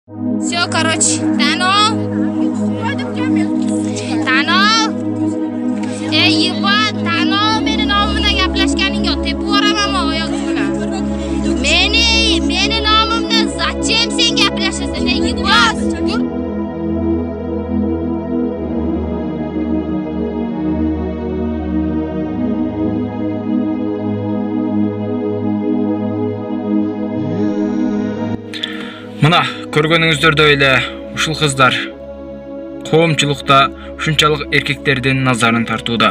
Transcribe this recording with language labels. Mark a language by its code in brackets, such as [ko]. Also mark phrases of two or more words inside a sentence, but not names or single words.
[ru] Все, короче, Танол. Tanol. [uz] Ey, Ivan, Tanol, meni nomimdan gaplashganing yo'q. Tepib yuboraman oyog'ing bilan. Meni nomimdan zachем sen gaplashasan, ey, Ivan? [ky] Мына көргөнүңүздөрдөй эле ушул кыздар коомчулукта ушунчалык эркектердин назарын тартууда.